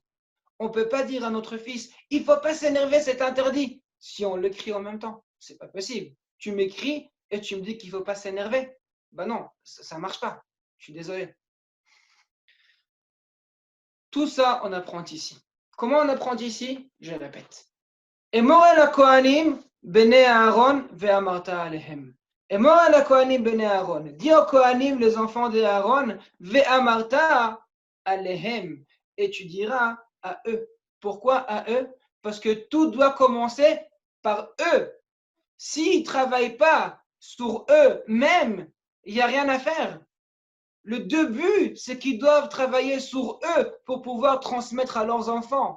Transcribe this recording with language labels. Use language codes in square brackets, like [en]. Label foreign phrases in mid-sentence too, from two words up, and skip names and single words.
[fr] On ne peut pas dire à notre fils, il ne faut pas s'énerver, c'est interdit. Si on le crie en même temps, c'est pas possible. Tu m'écris et tu me dis qu'il ne faut pas s'énerver. Ben non, ça ne marche pas. Je suis désolé. Tout ça, on apprend ici. Comment on apprend ici? Je répète. [he] אמור אל הכהנים בני אהרון ואמרת עליהם. אמור אל הכהנים בני אהרון. [fr] Dis aux Kohanim, les enfants d'Aaron, [he] ואמרת עליהם. [fr] Et tu diras à eux. Pourquoi à eux? Parce que tout doit commencer par eux. S'ils ne travaillent pas sur eux-mêmes, il n'y a rien à faire. Le début, c'est qu'ils doivent travailler sur eux pour pouvoir transmettre à leurs enfants.